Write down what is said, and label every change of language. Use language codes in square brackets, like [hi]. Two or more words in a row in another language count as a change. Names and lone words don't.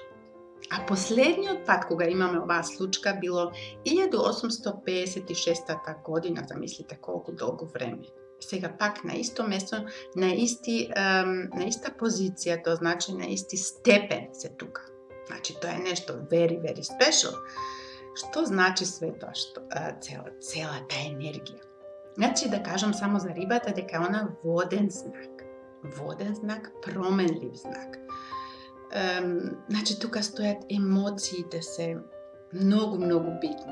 [mk] А последниот пат кога имаме оваа случка било 1856 година, замислите колку долго време. Сега пак на исто место, на иста позиција, тоа значи на исти степен се тука. Значи тоа е нешто [en] very, very special. [mk] Што значи све тоа, целата енергија? Значи да кажам само за рибата дека она воден знак. Воден знак, променлив знак. Значи, тука стојат емоциите се многу битни.